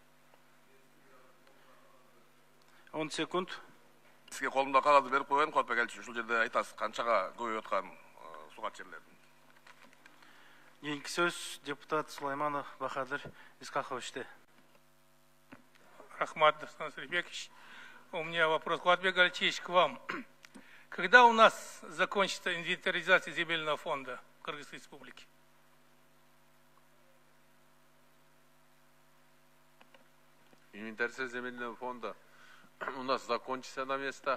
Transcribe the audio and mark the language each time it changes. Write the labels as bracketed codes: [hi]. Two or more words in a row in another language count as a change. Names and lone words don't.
[ky] 10 секунд. Сизге колумда кагазды берип коеюн, Куатбек Алчевич, ушул жерде айтасыз канчага көбөйүп аткан сугат жерлердин. Кийинки сөз депутат Сулайманов Бахадыр Исхаковичте. Рахмат, Сан Сарибекович. [ru] У меня вопрос, Куатбек Алчевич, к вам. Когда у нас закончится инвентаризация земельного фонда Кыргызской Республики? Инвентаризация земельного фонда у нас закончится на местах.